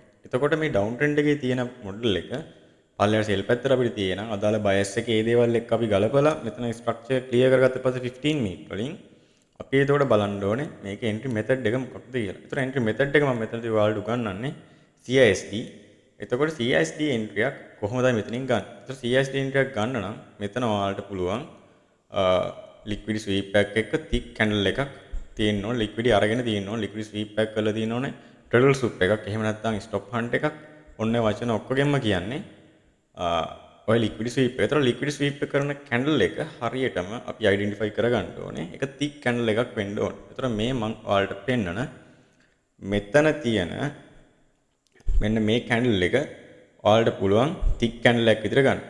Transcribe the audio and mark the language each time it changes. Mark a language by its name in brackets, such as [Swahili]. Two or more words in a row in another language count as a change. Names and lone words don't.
[Sinhala] එතකොට මේ [English] down trend [Sinhala] එකේ තියෙන මොඩල් එක පල්ලෙහාට සෙල් පැත්තට අපිට තියෙනවා අදාළ බයස් එකේ ඒ දේවල් එක්ක අපි ගලපලා මෙතන [English] structure clear [Sinhala] කරගත්ත පස්සේ 15 minute වලින් අපි එතකොට බලන්න ඕනේ මේකේ [English] entry method [Sinhala] එක මොකක්ද කියලා. ඒතර [English] entry method [Sinhala] එක මම මෙතනදී ඔයාලට උගන්වන්නේ CISD. එතකොට CISD entry එකක් කොහොමද මෙතනින් ගන්න? ඒතර CISD entry එකක් ගන්න නම් මෙතන ඔයාලට පුළුවන් [English] liquid sweep pack [Sinhala] එක [English] thick candle [Sinhala] එකක් තියෙන්න ඕනේ. liquid අරගෙන තියෙන්න ඕනේ. [English] liquid sweep pack [Sinhala] කරලා තියෙන්න ඕනේ. [English] turtle soup එකක්. [Sinhala] එහෙම නැත්නම් [English] stop hunt [Sinhala] එකක්. ඔන්න වචන ඔක්කොගෙම කියන්නේ ඔය [English] liquid sweep [Sinhala] එක. ඒතර [English] liquid sweep [Sinhala] එක කරන candle එක හරියටම අපි identify කරගන්න ඕනේ. ඒක [English] thick candle [Sinhala] එකක් වෙන්න ඕනේ. ඒතර මේ මම ඔයාලට පෙන්නන මෙතන තියෙන මෙන්න මේ candle එක ඔයාලට පුළුවන් [English] thick candle [Sinhala] එකක් විතර ගන්න.